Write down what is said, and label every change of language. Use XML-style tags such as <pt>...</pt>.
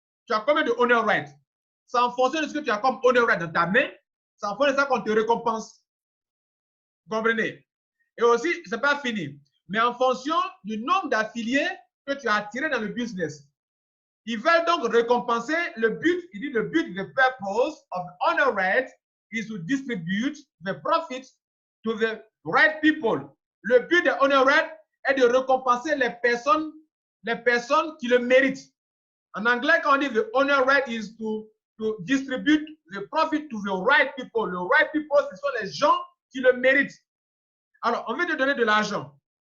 <fr>Tu as combien de honor rates? C'est en fonction de ce que tu as comme honor rate dans ta main, c'est en fonction de ça qu'on te récompense. Vous comprenez? Et aussi, ce n'est pas fini, mais en fonction du nombre d'affiliés que tu as attirés dans le business. Ils veulent donc récompenser le but. Il dit le but,</fr> <en>the purpose of honor rate is to distribute the profits to the right people.</en> <fr>Le but de honor rate est de récompenser les personnes qui le méritent. En anglais, quand on dit</fr> <en>the honor rate is to distribute the profit to the right people.</en> <fr>Le right people, ce sont les gens qui le méritent. Alors, on veut te donner de l'argent.</fr>